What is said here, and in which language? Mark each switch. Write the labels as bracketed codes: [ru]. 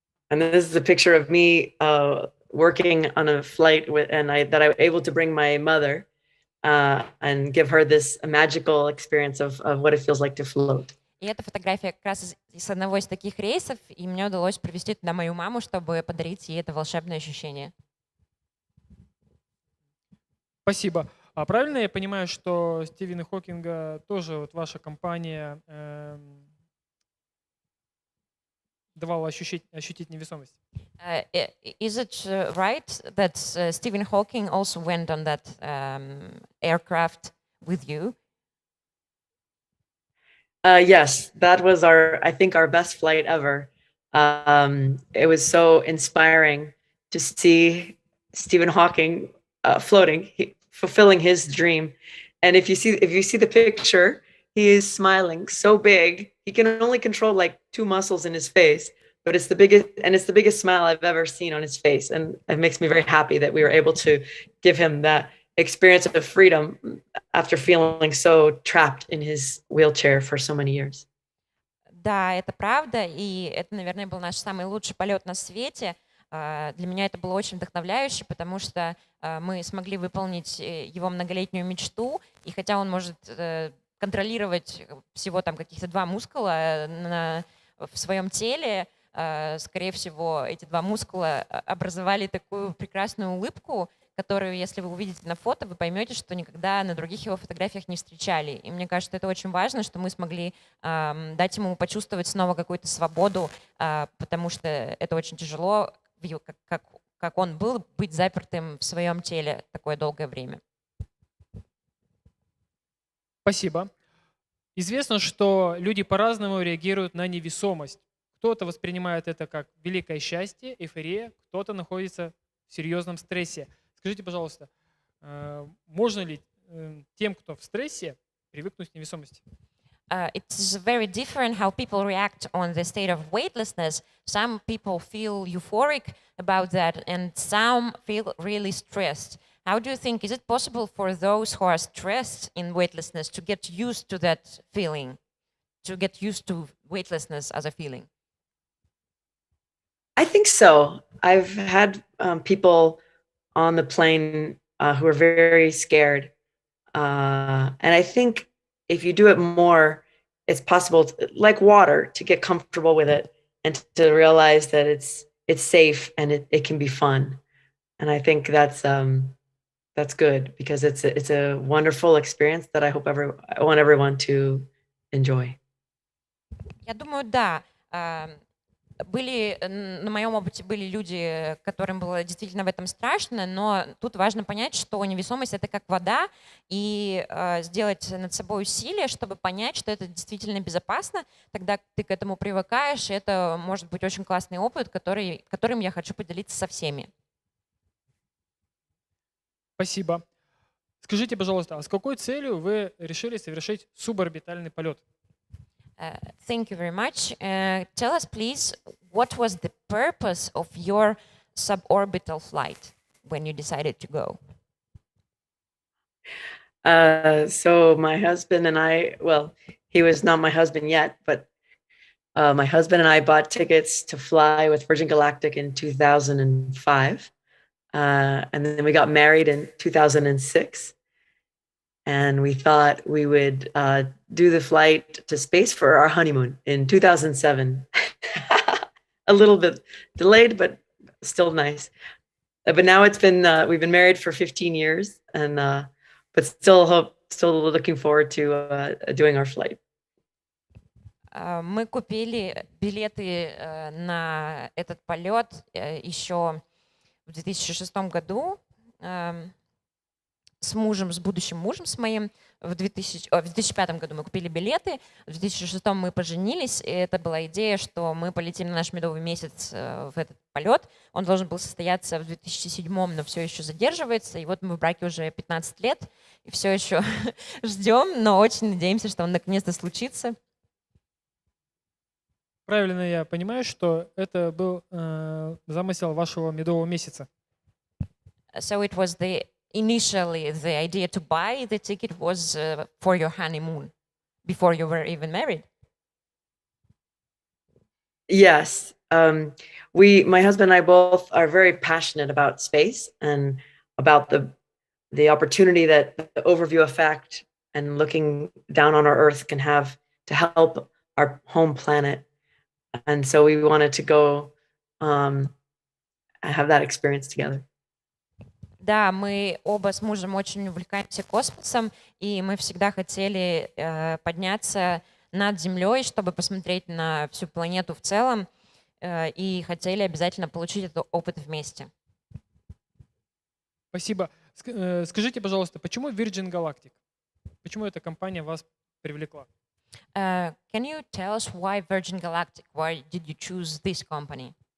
[en] And this is a picture of me working on a flight that I was able to bring my mother and give her this magical experience of what it feels like to float. [ru] И эта фотография как раз из одного из таких рейсов, и мне удалось привезти туда мою маму, чтобы подарить ей это волшебное ощущение. Спасибо. А правильно я понимаю, что Стивена Хокинга тоже вот ваша компания давала ощутить невесомость? [en] Is it right that Stephen Hawking also went on that aircraft with you? Yes, that was I think our best flight ever. It was so inspiring to see Stephen Hawking floating, fulfilling his dream, And if you see the picture, he is smiling so big. He can only control like 2 muscles in his face, but it's the biggest smile I've ever seen on his face. And it makes me very happy that we were able to give him that experience of freedom after feeling so trapped in his wheelchair for so many years. [ru] Да, это правда, и это, наверное, был наш самый лучший полет на свете. Для меня это было очень вдохновляюще, потому что мы смогли выполнить его многолетнюю мечту, и хотя он может контролировать всего там каких-то 2 мускула в своем теле, скорее всего, эти 2 мускула образовали такую прекрасную улыбку, которую, если вы увидите на фото, вы поймете, что никогда на других его фотографиях не встречали. И мне кажется, это очень важно, что мы смогли дать ему почувствовать снова какую-то свободу, потому что это очень тяжело, как он был, быть запертым в своем теле такое долгое время. Спасибо. Известно, что люди по-разному реагируют на невесомость. Кто-то воспринимает это как великое счастье, эйфория, кто-то находится в серьезном стрессе. Скажите, пожалуйста, можно ли тем, кто в стрессе, привыкнуть к невесомости? [en] It's very different how people react on the state of weightlessness. Some people feel euphoric about that, and some feel really stressed. How do you think, is it possible for those who are stressed in weightlessness to get used to that feeling, to get used to weightlessness as a feeling? I think so. I've had people on the plane who are very scared. And I think if you do it more, it's possible, like water, to get comfortable with it and to realize that it's safe and it can be fun. And I think that's good because it's a wonderful experience that I want everyone to enjoy. [ru] Я думаю, да. На моем опыте были люди, которым было действительно в этом страшно, но тут важно понять, что невесомость — это как вода, и сделать над собой усилие, чтобы понять, что это действительно безопасно, тогда ты к этому привыкаешь, и это может быть очень классный опыт, которым я хочу поделиться со всеми. Спасибо. Скажите, пожалуйста, а с какой целью вы решили совершить суборбитальный полет? [en] Thank you very much. Tell us, please, what was the purpose of your suborbital flight when you decided to go? So my husband and I, well, he was not my husband yet, but my husband and I bought tickets to fly with Virgin Galactic in 2005. And then we got married in 2006. And we thought we would do the flight to space for our honeymoon in 2007. A little bit delayed, but still nice. But now we've been married for 15 years, and but still looking forward to doing our flight. [ru] Мы купили билеты на этот полет еще в 2006 году. С будущим мужем, с моим. В 2005 году мы купили билеты, в 2006 мы поженились, и это была идея, что мы полетим на наш медовый месяц в этот полет. Он должен был состояться в 2007, но все еще задерживается, и вот мы в браке уже 15 лет, и все еще ждем, но очень надеемся, что он наконец-то случится. Правильно я понимаю, что это был замысел вашего медового месяца? [en] So it was initially, the idea to buy the ticket was for your honeymoon, before you were even married. Yes. My husband and I both are very passionate about space and about the opportunity that the overview effect and looking down on our Earth can have to help our home planet. And so we wanted to go have that experience together. [ru] Да, мы оба с мужем очень увлекаемся космосом, и мы всегда хотели подняться над Землей, чтобы посмотреть на всю планету в целом, и хотели обязательно получить этот опыт вместе. Спасибо. Скажите, пожалуйста, почему Virgin Galactic? Почему эта компания вас привлекла? [en] Can you tell us why Virgin Galactic? Why did you choose this company?